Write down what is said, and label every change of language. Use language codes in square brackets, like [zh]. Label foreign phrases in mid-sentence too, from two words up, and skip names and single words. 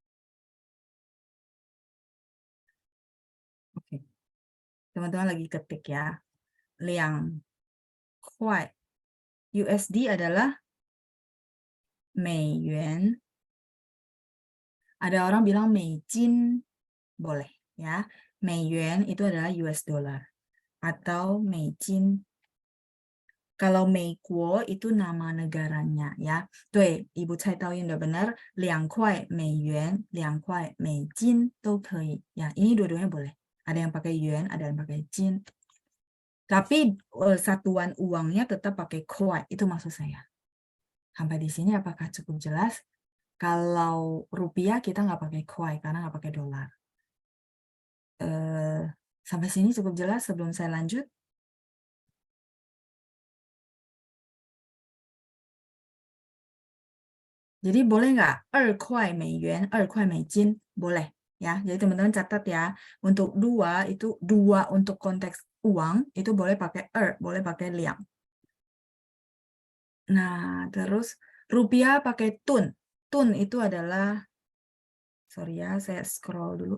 [id] Oke. Teman-teman lagi ketik ya. 2 kuai. USD adalah 美元. Ada orang bilang 美金. Boleh ya. 美元 itu adalah US dollar. Atau 美金. Kalau 美国 itu nama negaranya ya. 对, Ibu Cai Taoyin udah benar. [zh] 2 块美元, 2块美金都可以. [id] Ya, ini dua-duanya boleh. Ada yang pakai yuan, ada yang pakai jin. Tapi satuan uangnya tetap pakai kuai. Itu maksud saya. Sampai di sini apakah cukup jelas? Kalau rupiah kita nggak pakai kuai karena nggak pakai dolar. Sampai sini cukup jelas sebelum saya lanjut? Jadi boleh nggak [zh] 2 块美元, 2 块美金? [id] Boleh ya. Jadi teman-teman catat ya. Untuk 2 itu 2 untuk konteks uang itu boleh pakai 2, boleh pakai liang. Nah, terus rupiah pakai tun. Tun itu adalah, sorry ya, saya scroll dulu.